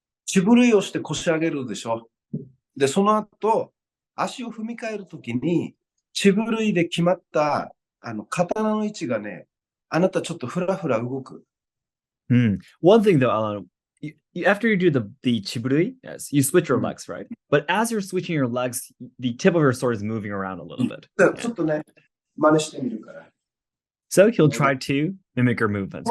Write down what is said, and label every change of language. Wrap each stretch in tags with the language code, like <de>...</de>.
<ja>血振りをして腰上げるでしょ。で、その後、足を踏み替えるときに、血振りで決まった、刀の位置がね、あなたちょっとふらふら動く。</ja> <en>One thing though, Alan, after you do the chiburui, yes, you switch your legs, right? But as you're switching your legs, the tip of your sword is moving around a little bit.</en> <ja>ちょっとね、真似してみるから。</ja> <en>So he'll try to mimic your movements.</en>